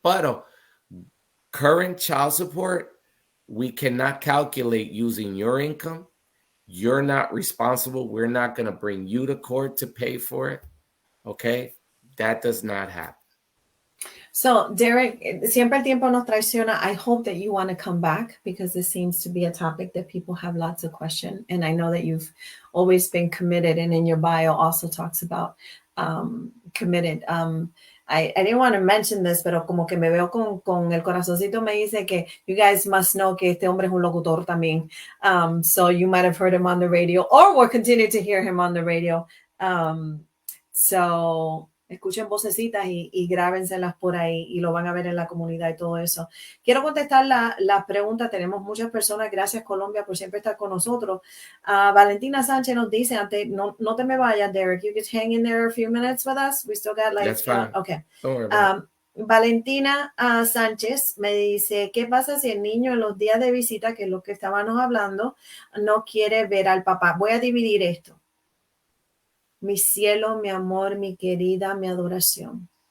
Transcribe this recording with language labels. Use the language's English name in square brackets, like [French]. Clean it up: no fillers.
[Spanish] Pero [English] current child support, we cannot calculate using your income. You're not responsible. We're not going to bring you to court to pay for it. Okay? That does not happen. [Spanish] So, Derik, siempre el tiempo nos traiciona. [English] I hope that you want to come back because this seems to be a topic that people have lots of questions. And I know that you've always been committed. And in your bio also talks about committed. I didn't want to mention this, [Spanish] pero como que me veo con el corazoncito me dice que [English] you guys must know [Spanish] que este hombre es un locutor también. [English] So you might have heard him on the radio or will continue to hear him on the radio. [Spanish] So escuchen vocecitas y grábenselas por ahí y lo van a ver en la comunidad y todo eso. Quiero contestar la pregunta. Tenemos muchas personas. Gracias, Colombia, por siempre estar con nosotros. Valentina Sánchez nos dice, antes, no te me vayas, Derik. [English] You could hang in there a few minutes with us. We still got like... That's fine. Okay. Don't worry about it. [Spanish] Valentina Sánchez me dice, ¿qué pasa si el niño en los días de visita, que es lo que estábamos hablando, no quiere ver al papá? Voy a dividir esto. Mi cielo, mi amor, mi querida, mi adoración.